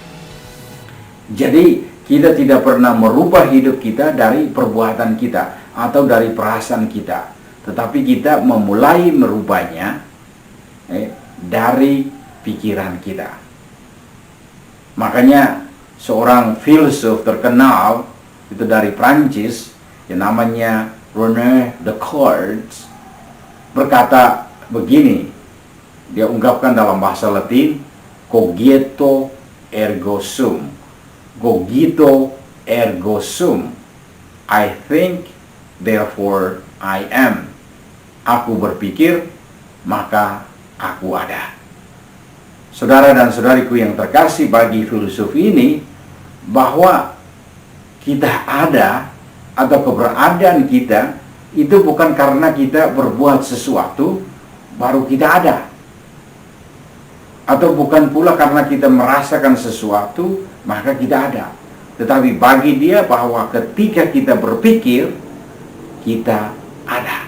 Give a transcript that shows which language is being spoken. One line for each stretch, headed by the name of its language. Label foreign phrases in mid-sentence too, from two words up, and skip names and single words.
Indonesian: Jadi kita tidak pernah merubah hidup kita dari perbuatan kita atau dari perasaan kita, tetapi kita memulai merubahnya dari pikiran kita. Makanya seorang filsuf terkenal itu dari Prancis yang namanya René Descartes berkata begini, dia ungkapkan dalam bahasa Latin:
Latin: cogito ergo sum, cogito ergo sum,
English: I think therefore I am.
Indonesian: Aku berpikir, maka aku ada. Saudara dan saudariku yang terkasih, bagi filsuf ini, bahwa kita ada atau keberadaan kita itu bukan karena kita berbuat sesuatu baru kita ada, atau bukan pula karena kita merasakan sesuatu maka kita ada, tetapi bagi dia bahwa ketika kita berpikir, kita ada.